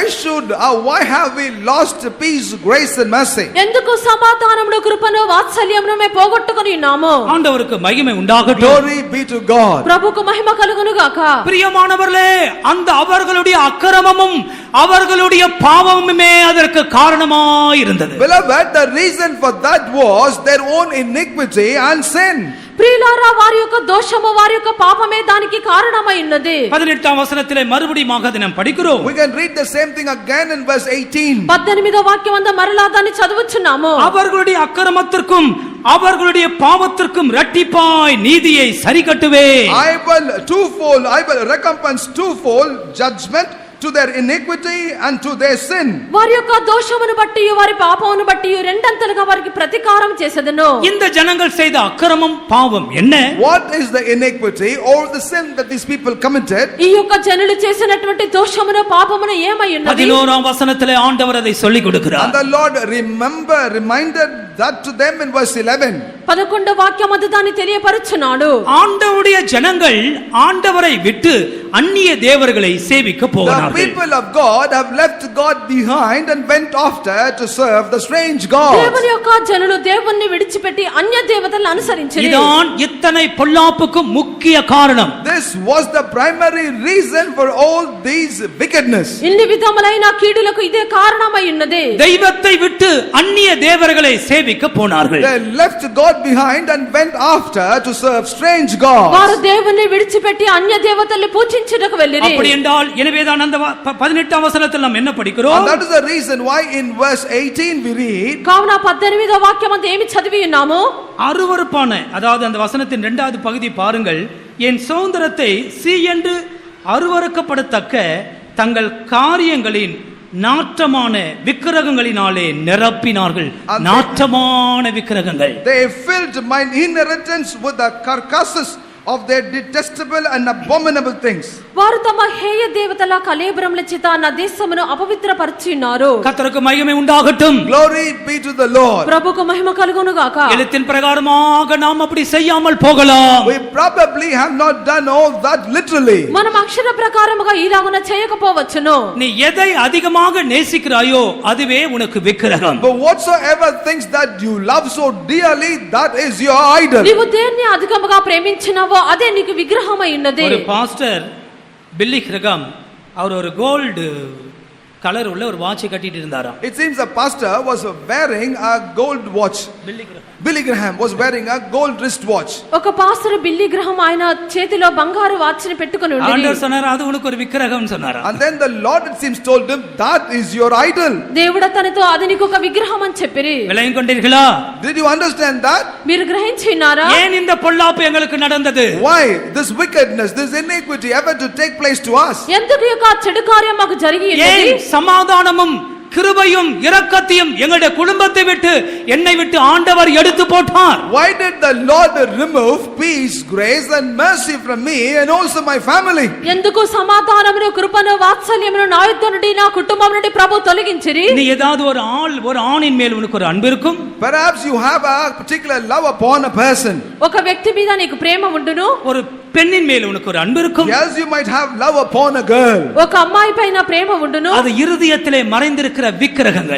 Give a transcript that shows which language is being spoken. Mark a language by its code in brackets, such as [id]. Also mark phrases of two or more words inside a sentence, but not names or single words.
[en] Why have we lost peace, grace and mercy? [te] ఎందుకు సమాధానమును, కృపను, వాత్సల్యమును మేము పోగొట్టుకొని ఉన్నాము? [ta] ஆண்டவருக்கு மகிமை உண்டாகட்டும். [en] Glory be to God. [te] ప్రభువుకు మహిమ కలుగును గాక. [ta] பிரியமானவர்களே, அந்த அவர்களுடைய அக்கிரமமும் அவர்களுடைய பாவமுமே அதற்கு காரணமாய் இருந்தது. [en] Beloved, the reason for that was their own iniquity and sin. [te] ప్రియులారా, వారి యొక్క దోషము, వారి యొక్క పాపమే దానికి కారణమై ఉన్నది. [ta] 18వ వచనத்திலே மறுபடியும் நாம் படிக்கிறோம். [en] We can read the same thing again in verse 18. [te] 18వ వాక్యమందు మరలా దాన్ని చదువుచున్నాము. [ta] அவர்களுடைய அக்கிரமத்திற்கும் அவர்களுடைய பாவத்திற்கும் இரட்டிப்பாய் நீதியை சரிகட்டுவே. [en] I will recompense twofold judgment to their iniquity and to their sin. [te] వారి యొక్క దోషమును బట్టి, వారి పాపమును బట్టి రెండంతలుగా వారికి ప్రతీకారం చేసేదను. [ta] இந்த ஜனங்கள் செய்த அக்கிரமம், பாவம் என்ன? [en] What is the iniquity or the sin that these people committed? [te] ఈ యొక్క జనులు చేసినటువంటి దోషమును, పాపమును ఏమై ఉన్నది? [ta] 11వ వచనத்திலே ஆண்டவர் அதை சொல்லிக் கொடுக்கிறார். [en] And the Lord reminded that to them in verse 11. [te] 11వ వాక్యమందు దాన్ని తెలియపరుచున్నాడు. [ta] ஆண்டவருடைய ஜனங்கள் ஆண்டவரை விட்டு அந்நிய தேவர்களை சேவிக்க போகிறார்கள். [en] The people of God have left God behind and went after to serve the strange gods. [te] దేవుని యొక్క జనులు దేవుణ్ణి విడిచిపెట్టి అన్య దేవతలను అనుసరించారు. [ta] இதான் இத்தனை பொல்லாப்புக்கு முக்கிய காரணம். [en] This was the primary reason for all these wickedness. [te] ఇన్ని విధములైన కీడులకు ఇదే కారణమై ఉన్నది. [ta] தெய்வத்தை விட்டு அந்நிய தேவர்களை சேவிக்க போனார்கள். [en] They left God behind and went after to serve strange gods. [te] వారు దేవుణ్ణి విడిచిపెట్టి అన్య దేవతల్ని పూజించుటకు వెళ్ళిరి. [ta] அப்படி என்றால் எனவேதான் அந்த 18వ వచనத்தில் நாம் என்ன படிக்கிறோம்? [en] And that is the reason why in verse 18 we read, [te] కావున 18వ వాక్యమందు ఏమి చదివి ఉన్నాము? [ta] அருவருப்பான, அதாவது அந்த வசனத்தின் 2வது பகுதி பாருங்கள். என் சுதந்திரத்தை என்று அருவருக்கப்படத்தக்க தங்கள் காரியங்களின் நாற்றமான விக்கிரகங்களினாலே நிரப்பினார்கள். நாற்றமான விக்கிரகங்கள். [en] they filled mine inheritance with the carcasses of their detestable and abominable things. [te] వారు తమ హేయ దేవతల కళేబరముల చేత నా దేశమును అపవిత్రపరిచి ఉన్నారు. [ta] கர்த்தருக்கு மகிமை உண்டாகட்டும். [en] Glory be to the Lord. [te] ప్రభుకు మహిమ కలుగును గాక. [ta] எழுத்தின் பிரகாரமாக நாம் அப்படி செய்யாமல் போகலாம். [en] We probably have not done all that literally. [te] మనం అక్షర ప్రకారముగా ఇలాగున చేయకపోవచ్చును. [ta] நீ எதை அதிகமாக நேசிக்கிறாயோ அதுவே உனக்கு விக்கிரகம். [en] But whatsoever things that you love so dearly, that is your idol. [te] నీవు దేన్ని అధికముగా ప్రేమించినావో అదే నీకు విగ్రహమై ఉన్నది. [ta] ஒரு பாஸ்டர் பில்லி கிரகம் அவர் ஒரு [en] gold color [ta] உள்ள ஒரு வாட்ச் கட்டிட்டு இருந்தாராம். [en] It seems the pastor was wearing a gold watch. Billy Graham was wearing a gold wristwatch. [te] ఒక పాస్టర్ బిల్లీ గ్రహం ఆయన చేతిలో బంగారు వాచ్ ని పెట్టుకొని ఉండేది. [ta] ஆண்டவர் சொன்னார் அது உனக்கு ஒரு விக்கிரகம் சொன்னாராம். [en] And then the Lord, it seems, told him, that is your idol. [te] దేవుడు తనతో అది నీకు ఒక విగ్రహం అని చెప్పిరి. [ta] விளங்கிக் கொண்டீர்களா? [en] Did you understand that? [te] మీరు గ్రహించినారా? [ta] ஏன் இந்த பொல்லாப்பு எங்களுக்கு நடந்தது? [en] Why this wickedness, this iniquity ever to take place to us? [te] ఎందుకు ఈ యొక్క చెడు కార్యం మాకు జరిగి ఉన్నది? [ta] ஏன் சமாதானமும் கிருபையும் இரக்கத்தையும் எங்களுடைய குடும்பத்தை விட்டு என்னை விட்டு ஆண்டவர் எடுத்து போட்டார்? [en] Why did the Lord remove peace, grace and mercy from me and also my family? [te] ఎందుకు సమాధానమును కృపను వాత్సల్యమును నా యొద్ద నుండి నా కుటుంబం నుండి ప్రభు తొలగించిరి? [ta] நீ ஏதாவது ஒரு ஆணின் மேல் உனக்கு ஒரு அன்பு இருக்கும். [en] Perhaps you have a particular love upon a person. [te] ఒక వ్యక్తి మీద నీకు ప్రేమ ఉండును. [ta] ஒரு பெண்ணின் மேல் உனக்கு ஒரு அன்பு இருக்கும். [en] Yes, you might have love upon a girl. [te] ఒక అమ్మాయి పైన ప్రేమ ఉండును. [ta] அது இருதயத்திலே மறைந்திருக்கிற விக்கிரகங்கள்.